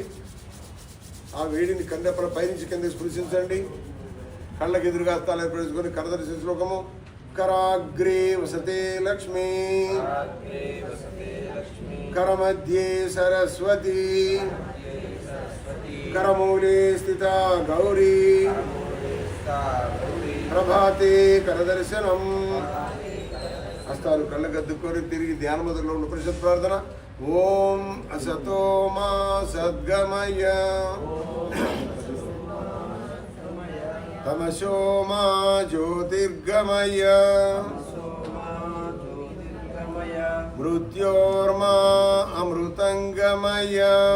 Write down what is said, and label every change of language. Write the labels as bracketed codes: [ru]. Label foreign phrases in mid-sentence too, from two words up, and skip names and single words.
[te] ఆ వేడిని కండెప్పల పైనుంచి కింద స్పృశించండి. కళ్ళకి ఎదురుగా హస్తాలు ఏర్పరచుకొని కరదర్శి శ్లోకము. [sa] कराग्रे वसते लक्ष्मी करमध्ये सरस्वती करमूले स्थिता गौरी प्रभाते करदर्शनम. [te] हस्तालु कళ్ళగద్దుకొని తిరిగి ధ్యాన ముద్రలో ఉన్న పరిషత్ ప్రార్థన. [sa] ఓం అసతో మా సద్గమయ तमसो मा ज्योतिर्गमय मृत्योर्मा अमृतंगमय.